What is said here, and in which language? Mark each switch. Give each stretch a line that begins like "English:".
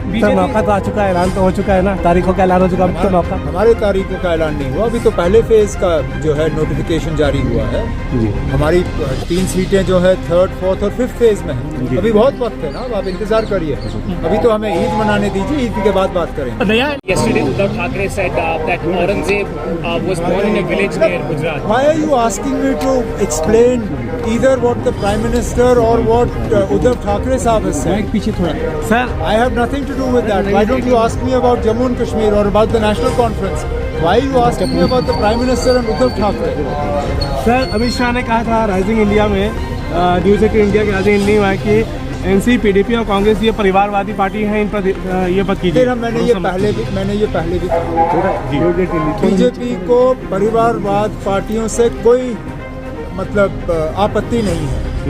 Hindi: Sir मौका तो आ चुका है, ऐलान तो हो चुका है ना, तारीखों का ऐलान हो चुका है। मौका हमारे तारीखों का ऐलान नहीं हुआ, अभी तो पहले फेज का जो है नोटिफिकेशन जारी हुआ है। हमारी 3 सीटें जो है 3rd, 4th और 5th फेज में है। अभी बहुत वक्त है ना, आप इंतजार करिए। अभी तो हमें ईद मनाने दीजिए, ईद के बाद बात करेंगे।
English: Yesterday, Uddhav Thackeray said that Aurangzeb was born in a village near Gujarat. Why are you asking me to explain either what the Prime Minister or what Uddhav Thackeray Sahab has said?
Hindi: Sir
English: I have nothing to do with that. Why don't you ask me about Jammu and Kashmir or about the National Conference? Why are you asking me about the Prime Minister and Uddhav Thackeray?
Hindi: Sir Amit Shah ने कहा था rising India में news eighteen India के rising India में कि NC PDP और कांग्रेस ये परिवारवादी party हैं, इन पर ये मत कीजिए। फिर मैंने ये पहले भी कहा बीजेपी को परिवारवाद पार्टियों से कोई मतलब आपत्ति नहीं है।